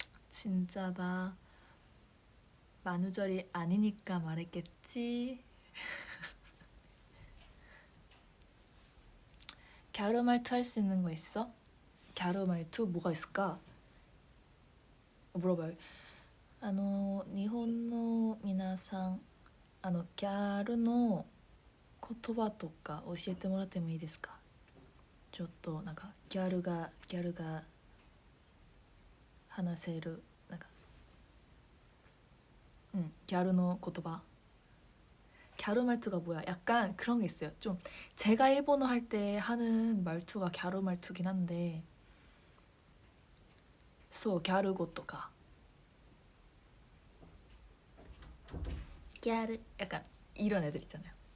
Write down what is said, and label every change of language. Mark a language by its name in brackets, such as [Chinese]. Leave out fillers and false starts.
[Korean] 진짜다. 만우절이 아니니까 말했겠지. 갸루 말투 할 수 있는 거 있어? 갸루 말투 뭐가 있을까? 물어봐요. [Japanese] 日本の皆さん、ギャルの言葉とか教えてもらってもいいですか？ちょっとなんかギャルが話せるなんかギャルの言葉. [Korean] 갸루 말투가 뭐야? 약간 그런 게 있어요. 좀 제가 일본어 할 때 하는 말투가 갸루 말투긴 한데, 갸루고 또가 갸루 약간 이런 애들 있잖아요.